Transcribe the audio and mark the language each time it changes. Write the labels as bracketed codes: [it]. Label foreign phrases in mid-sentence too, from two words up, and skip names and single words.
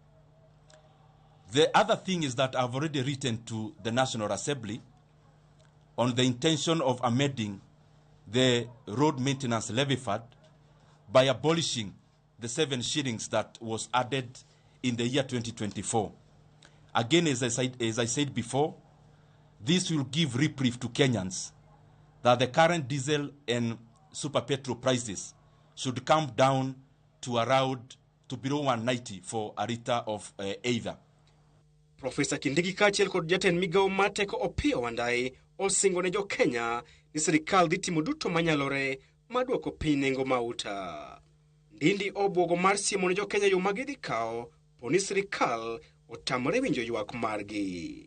[en] The other thing is that I've already written to the National Assembly on the intention of amending the road maintenance levy fund by abolishing the 7 shillings that was added in the year 2024. Again, as I said before, this will give reprieve to Kenyans that the current diesel and super petrol prices should come down to around to below 190 for a liter of either. [luo] Profesa Kindiki kaachiel kod jatend migawo mar teko Opiyo Wandayi osingo ne jo Kenya ni sirkal dhi timo duto manyalore maduoko piny nengo mauta. Ndindi obwogo mar siemo ne jo Kenya yo magidhi kawo poni sirkal otamore winjo ywak margi.